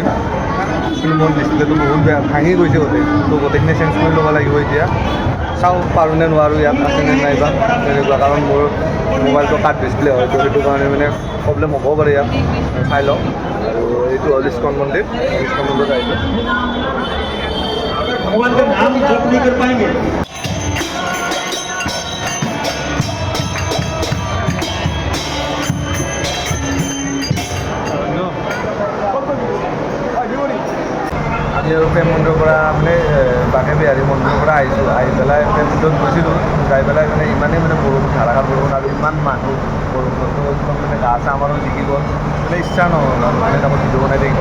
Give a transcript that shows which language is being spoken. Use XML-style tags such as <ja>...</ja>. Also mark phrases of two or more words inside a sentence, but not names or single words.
<as>কিন্তু মোৰ ডিছপ্লেটো বহুত বেয়া, ভাঙি গৈছে গোটেই, তো গোটেইখিনি চেঞ্জ কৰি ল'ব লাগিব এতিয়া। চাওঁ পাৰোঁ নে নোৱাৰোঁ, ইয়াত আছেনে নাইবা তেনেকুৱা, কাৰণ মোৰ মোবাইলটো কাট ডিছপ্লে হয়, তো সেইটো কাৰণে মানে প্ৰব্লেম হ'বও পাৰে ইয়াত, চাই লওঁ। আৰু এইটো হ'ল ইস্কন মন্দিৰ, ইস্কন মন্দিৰত আহিছোঁ।</as> <hi>भगवान का नाम जप नहीं कर पाएंगे।</hi> <as>আমি আৰু প্ৰেম মন্দিৰৰ পৰা মানে বাকে বিহাৰী মন্দিৰৰ পৰা আহিছোঁ, আহি পেলাই প্ৰেম মন্দিৰত গৈছিলোঁ, যাই পেলাই মানে ইমানেই মানে বৰষুণ, ধাৰাসাৰ বৰষুণ আৰু ইমান মানুহ, বৰষুণতো একদম মানে গা চা আমাৰো জিকি গ'ল, মানে ইচ্ছা নহ'ল আৰু মানে তাকো ভিডিঅ' বনাই থাকিব।</as>